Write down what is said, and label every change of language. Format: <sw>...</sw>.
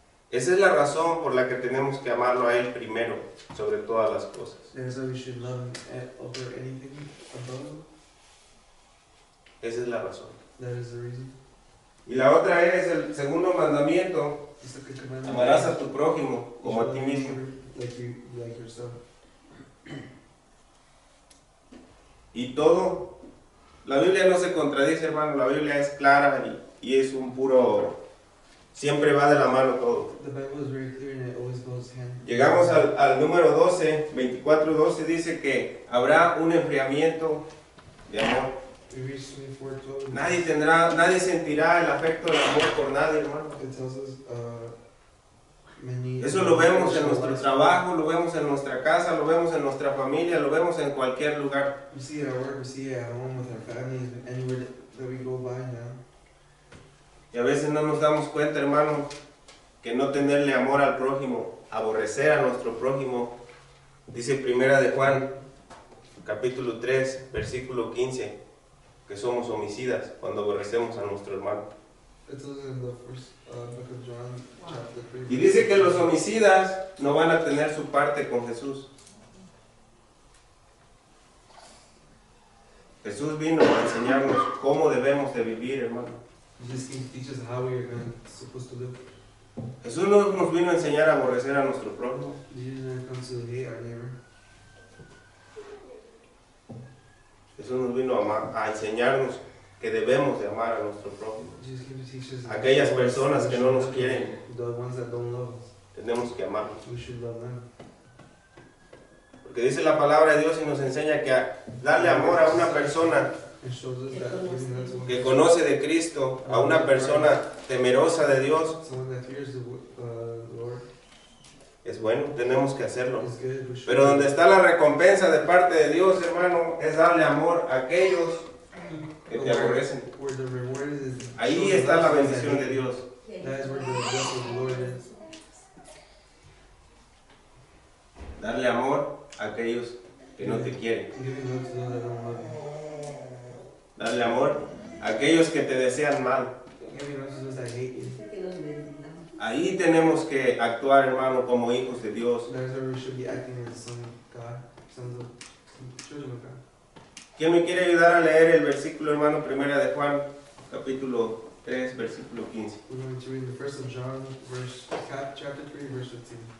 <es>Esa es la razón por la que tenemos que amarlo a Él primero, sobre todas las cosas.</es> <en>That is why we should love him over anything above him.</en> <es>Esa es la razón.</es> <en>That is the reason.</en> <es>Y la otra es el segundo mandamiento,</es> <en>The second commandment.</en> <es>amarás a tu prójimo</es> <en>You</en> <es>como a</es> <en>shall</en> <es>ti</es> <en>love your</en> <es>mismo.</es> <en>neighbor like yourself.</en> <es>Y todo, la Biblia no se contradice, hermano, la Biblia es clara y es un puro, siempre va de la mano todo.</es> <en>The Bible is very clear and it always goes hand.</en> <es>Llegamos al número 12, 24:12 dice que habrá un enfriamiento de amor.</es> <en>We reach 24:12.</en> <es>Nadie sentirá el afecto del amor por nadie, hermano.</es> <en>It tells us many.</en> <es>Eso lo vemos en nuestro trabajo, lo vemos en nuestra casa, lo vemos en nuestra familia, lo vemos en cualquier lugar.</es> <en>We see it at work, we see it at home with our families, anywhere that we go by now.</en> <es>Y a veces no nos damos cuenta, hermano, que no tenerle amor al prójimo, aborrecer a nuestro prójimo, dice Primera de Juan, capítulo 3, versículo 15, que somos homicidas cuando aborrecemos a nuestro hermano.</es> <en>It tells us in the first book of John, chapter 3.</en> <es>Y dice que los homicidas no van a tener su parte con Jesús. Jesús vino a enseñarnos cómo debemos de vivir, hermano.</es> <en>Jesus teaches how we are supposed to live.</en> <es>Jesús no nos vino a enseñar a aborrecer a nuestro prójimo.</es> <en>Jesus never comes to hate our neighbor.</en> <es>Jesús nos vino a enseñarnos que debemos de amar a nuestro prójimo.</es> <en>Jesus teaches</en> <es>Aquellas personas que no nos quieren,</es> <en>the ones that don't love us,</en> <es>tenemos que amarlos.</es> <en>we should love them.</en> <es>Porque dice la palabra de Dios y nos enseña que darle amor a una persona</es> <en>It shows us that giving love to one</en> <es>que</es> <en>person,</en> <es>conoce de Cristo, a una persona temerosa de Dios,</es> <en>someone that fears the Lord,</en> <es>es bueno, tenemos que hacerlo.</es> <en>is good. We should</en> <es>Pero donde está la recompensa de parte de Dios, hermano, es darle amor a aquellos que te aborrecen.</es> <en>Where the reward is,</en> <es>Ahí está la bendición de Dios.</es> <en>that is where the blessing of the Lord is.</en> <es>Darle amor a aquellos que no te quieren.</es> <en>Giving love to those that don't love you.</en> <es>Darle amor a aquellos que te desean mal.</es> <en>Giving love to those that hate you.</en> <es>Que nos bendiga. Ahí tenemos que actuar, hermano, como hijos de Dios.</es> <en>That is where we should be acting as sons of God, sons of children of God.</en> <es>¿Quién me quiere ayudar a leer el versículo, hermano, primera de Juan, capítulo 3, versículo 15?</es> <en>We're going to read the first of John, chapter 3, verse 15.</en>